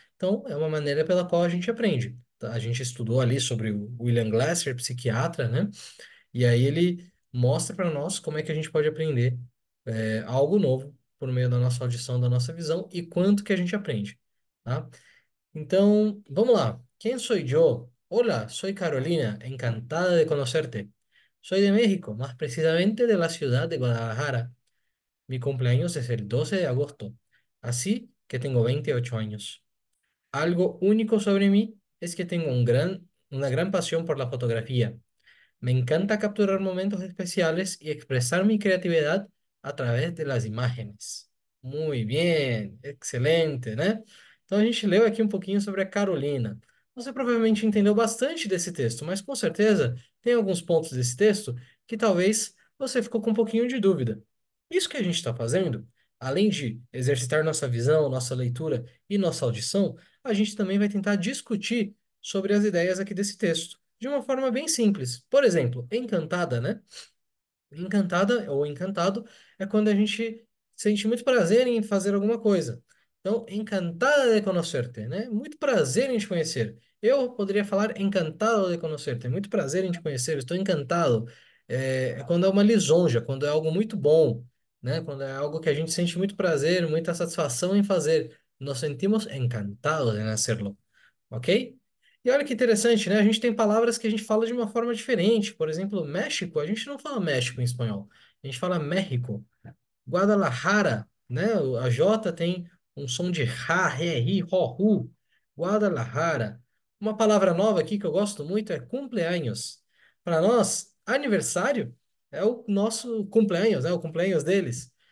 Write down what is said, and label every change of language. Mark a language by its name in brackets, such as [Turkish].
[Portuguese] Então, é uma maneira pela qual a gente aprende. Tá? A gente estudou ali sobre o William Glasser, psiquiatra, né? E aí ele mostra para nós como é que a gente pode aprender algo novo por meio da nossa audição, da nossa visão e quanto que a gente aprende, tá? Então, vamos lá. [Spanish] ¿Quién soy yo? Hola, soy Carolina, encantada de conocerte. Soy de México, más precisamente de la ciudad de Guadalajara. Mi cumpleaños es el 12 de agosto, así que tengo 28 años. Algo único sobre mí es que tengo una gran pasión por la fotografía. Me encanta capturar momentos especiales y expresar mi creatividad a través de las imagens. Muy bien, excelente, [Portuguese] né? Então a gente leu aqui um pouquinho sobre a Carolina. Você provavelmente entendeu bastante desse texto, mas com certeza tem alguns pontos desse texto que talvez você ficou com um pouquinho de dúvida. Isso que a gente está fazendo, além de exercitar nossa visão, nossa leitura e nossa audição, a gente também vai tentar discutir sobre as ideias aqui desse texto de uma forma bem simples. Por exemplo, encantada, né? Encantada ou encantado é quando a gente sente muito prazer em fazer alguma coisa. Então, encantada de conhecerte, né? Muito prazer em te conhecer. Eu poderia falar encantado de conhecerte. Muito prazer em te conhecer. Estou encantado. É quando é uma lisonja, quando é algo muito bom, né? Quando é algo que a gente sente muito prazer, muita satisfação em fazer. [Spanish] Nos sentimos encantados de hacerlo, ok? [Portuguese] E olha que interessante, né? A gente tem palavras que a gente fala de uma forma diferente. Por exemplo, México, a gente não fala México em espanhol. A gente fala México. Guadalajara, né? A J tem um som de Ra, Ré, Ri, Ró, Ru. Guadalajara. Uma palavra nova aqui que eu gosto muito é cumpleaños. Para nós, aniversário é o nosso cumpleaños, é o cumpleaños deles.